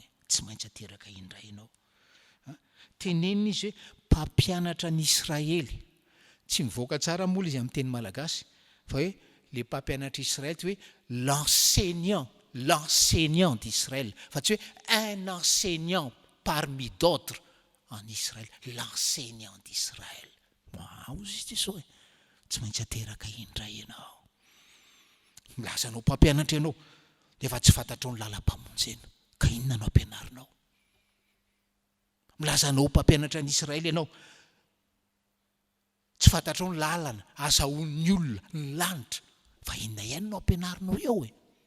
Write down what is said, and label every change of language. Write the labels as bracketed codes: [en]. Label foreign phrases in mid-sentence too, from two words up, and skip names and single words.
[mg] Tsy maintsy ateraka indray ianao. Tenenina izy hoe mpampianatra ny Israely. Tsy mivoaka tsara moa izy amin'ny teny malagasy fa hoe le mpampianatra Israely hoe [fr] l'enseignant d'Israël [mg] fa tsy hoe [fr] un enseignant parmi d'autres en Israël, l'enseignant d'Israël. [mg] Mahazo izy Jesosy tsy maintsy ateraka indray ianao. Milazanao mpampianatra ianao efa tsy fantatrao ny lalam-pamonjena, ka inona no ampianarinao? Milazanao mpampianatra ny Israël ianao, tsy fantatrao ny lalana azahoan'ny olona ny lanitra, fa inona ihany no ampianarinao eo e?